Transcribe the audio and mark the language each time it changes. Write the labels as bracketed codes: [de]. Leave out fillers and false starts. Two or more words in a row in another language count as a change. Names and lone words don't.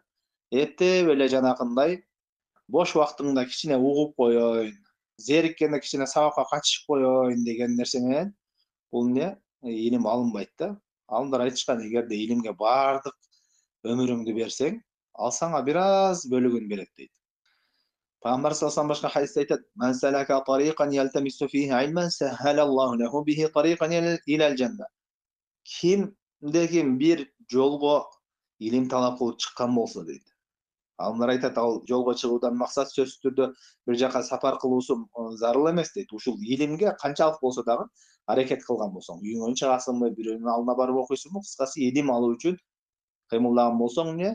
[ky] Эптеп эле жанакындай бош убактымда кичине угуп коеюн, зериккенде кичине сабакка катышып коеюн деген нерсе менен бул эмне? Илим алынбайт да. Алымдар айтышкан, эгерде илимге бардык өмүрүңдү берсең, ал сага бир аз бөлүгүн берет дейт. Пайгамбар [ar] саллаллаху алейхи [ky] башка хадисте айтат: [ar] "من سلك طريقا يلتمس فيه علما سهل الله له به طريقا إلى الجنة". [ky] Кимде-ким бир жолго илим талап кылып чыккан болсо дейт. Алымдар айтат, ал жолго чыгуудан максат сөзсүз түрдө бир жака сапар кылуусу зарыл эмес дейт. Ушул илимге канчалык болсо дагы аракет кылган болсоң, үйүңөн чыгасыңбы, бирөөнүн алдына барып окуйсуңбу, кыскасы илим алуу үчүн кыймылдаган болсоң эмне?